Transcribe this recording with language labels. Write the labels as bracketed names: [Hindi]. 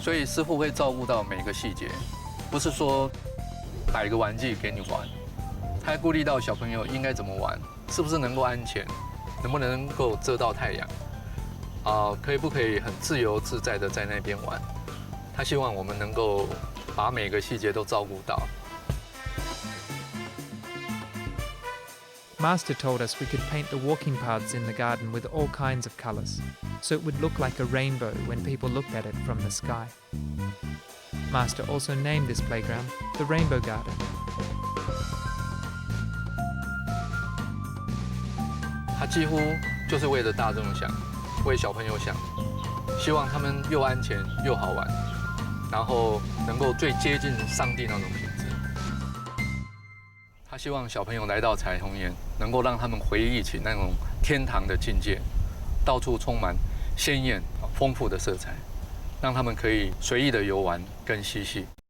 [Chinese] 所以师父会照顾到每个细节，不是说摆个玩具给你玩，他还顾虑到小朋友应该怎么玩，是不是能够安全，能不能够遮到太阳，可不可以很自由自在的在那边玩。他希望我们能够把每个细节都照顾到。 [English] Master told us we could paint the walking paths in the garden with all kinds of colours, so it would look like a rainbow when people looked at it from the sky. Master also named this playground the Rainbow Garden. [Chinese] 他几乎就是为了大众想，为小朋友想，希望他们又安全又好玩，然后能够最接近上帝那种品质。他希望小朋友来到彩虹岩，能够让他们回忆起那种天堂的境界，到处充满鲜艳、丰富的色彩，让他们可以随意的游玩跟嬉戏。